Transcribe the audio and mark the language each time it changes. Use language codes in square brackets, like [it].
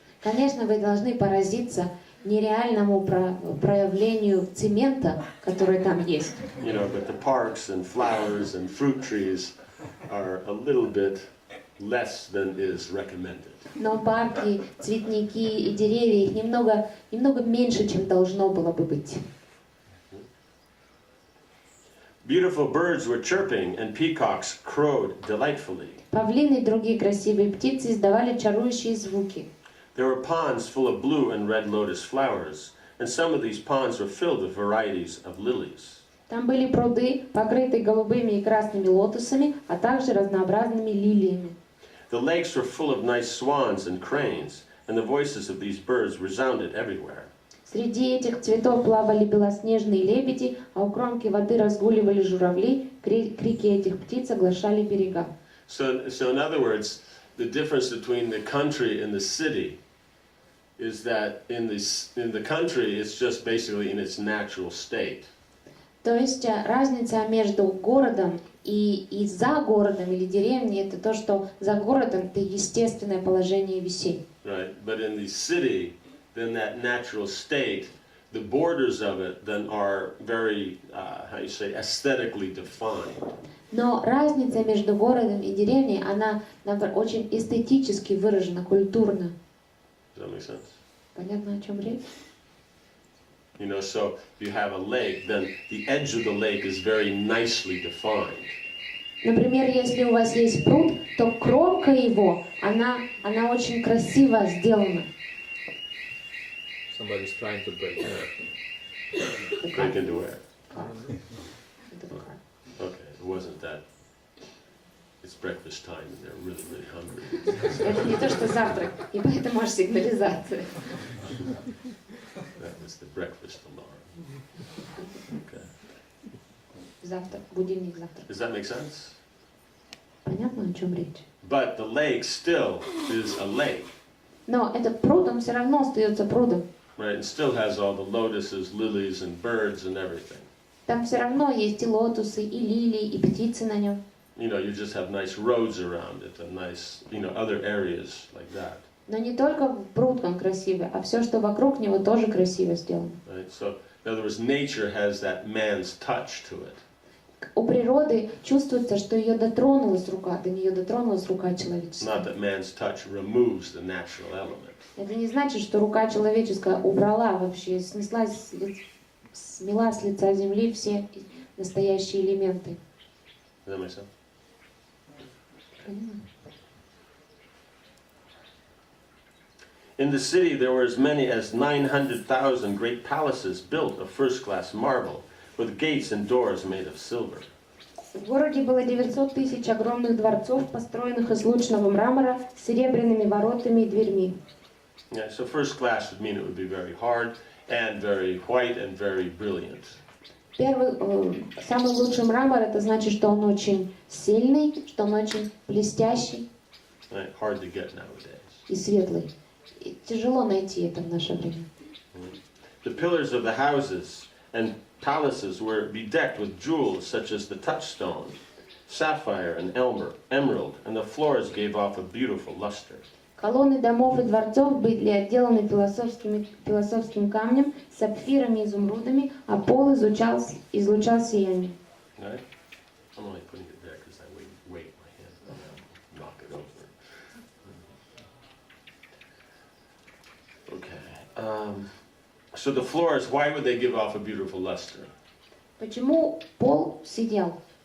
[ru] Конечно, вы должны поразиться нереальному проявлению цемента, который там есть. [en] But the parks and flowers and fruit trees are a little bit less than is recommended. [ru] Но парки, цветники и деревья, их немного меньше, чем должно было бы быть. [en] Beautiful birds were chirping and peacocks crowed delightfully. [ru] Павлины и другие красивые птицы издавали чарующие звуки. [en] There were ponds full of blue and red lotus flowers, and some of these ponds were filled with varieties of lilies. [ru] Там были пруды, покрытые голубыми и красными лотосами, а также разнообразными лилиями. [en] The lakes were full of nice swans and cranes, and the voices of these birds resounded everywhere. [ru] Среди этих цветов плавали белоснежные лебеди, а у кромки воды разгуливали журавли, крики этих птиц оглашали берега. [en] So in other words, the difference between the country and the city is that in the country it's just basically in its natural state. [ru] То есть разница между городом и за городом или деревней это то, что за городом это естественное положение вещей. [en] Right, but in the city, then that natural state, the borders of it then are very, how you say, aesthetically defined. [ru] Но разница между городом и деревней, она, наоборот, очень эстетически выражена, культурно. [en] Does that make sense? [ru] Понятно, о чем речь? [en] You know, so if you have a lake, then the edge of the lake is very nicely defined. [ru] Например, если у вас есть пруд, то кромка его, она очень красиво сделана. [en] Somebody's trying to break in. Break into where? Okay, it wasn't that. It's breakfast time and they're really, really hungry. [ru] Это не то, что завтрак, и поэтому аж сигнализация. [en] That was the breakfast alarm. Okay. [ru] Завтрак, будильник завтрак. [en] Does that make sense? [ru] Понятно, о чем речь? [en] But the lake still is a lake, [ru] Но этот пруд, он все равно остается прудом. [en] right? It still has all the lotuses, lilies, and birds and everything. [ru] Там все равно есть и лотосы, и лилии, и птицы на нем. [en] You know, you just have nice roads around it and nice, you know, other areas like that. [ru] Но не только пруд он красивый, а все, что вокруг него, тоже красиво сделано. [en] Right? So, in other words, nature has that man's touch to it. [ru] У природы чувствуется, что ее дотронулась рука, до нее дотронулась рука [en] Not [ru] человеческая. [en] that man's touch removes the natural element. [ru] Это не значит, что рука человеческая убрала вообще, смела с лица земли все настоящие элементы. [en] Does that make sense? [ru] Понимаешь? [en] In the city, there were as many as 900,000 great palaces built of first-class marble, with gates and doors made of silver. [ru] В городе было 900 тысяч огромных дворцов, построенных из лучного мрамора, с серебряными воротами и дверьми. [en] Yeah, so first class would mean it would be very hard and very white and very brilliant. [ru] Самый лучший мрамор, это значит, что он очень сильный, что он очень блестящий [en] Right? Hard to get nowadays. [ru] и светлый. И тяжело найти это в наше время. [en] The pillars of the houses and palaces were bedecked with jewels such as the touchstone, sapphire and emerald, and the floors gave off a beautiful luster. [ru] Колонны домов и дворцов были отделаны философским камнем, сапфирами и изумрудами, а пол излучал сияние. [en] Right? I'm only putting it there because I wait my hand and knock it over. Okay. So the floors, why would they give off a beautiful luster? [ru] Почему пол сиял?